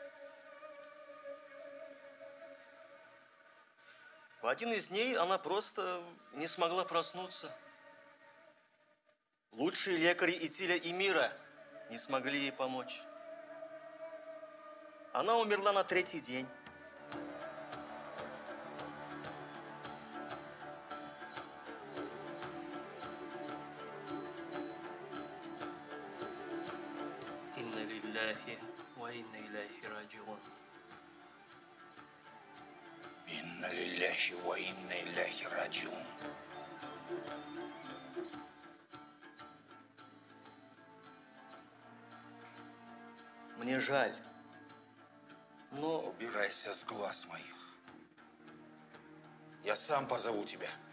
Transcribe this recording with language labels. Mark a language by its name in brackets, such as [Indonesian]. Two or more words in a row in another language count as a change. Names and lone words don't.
[Russian] В один из дней она просто не смогла проснуться. Лучшие лекари Итиля и мира не смогли ей помочь. Она умерла на 3-й день. [Arabic] إنا لله وإنا إليه راجعون. إنا لله وإنا إليه راجعون. [Russian] Мне жаль, но Убирайся с глаз моих. Я сам позову тебя.